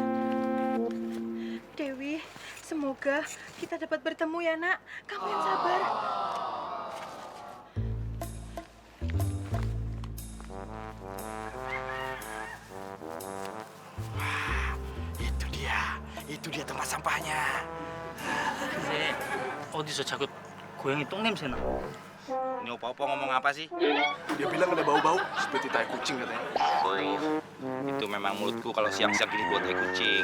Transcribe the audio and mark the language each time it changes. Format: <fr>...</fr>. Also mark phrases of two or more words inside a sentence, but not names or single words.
<id>Dewi, semoga kita dapat bertemu ya, Nak. Kamu yang sabar. Itu dia tempat sampahnya.</id> <ko>근데 어디서 자꾸 고양이 똥 냄새나?</ko> <id>Ini opo-opo ngomong apa sih? Dia bilang ada bau-bau seperti tai kucing katanya. Itu memang mulutku kalau siang-siang gini buat tai kucing.</id>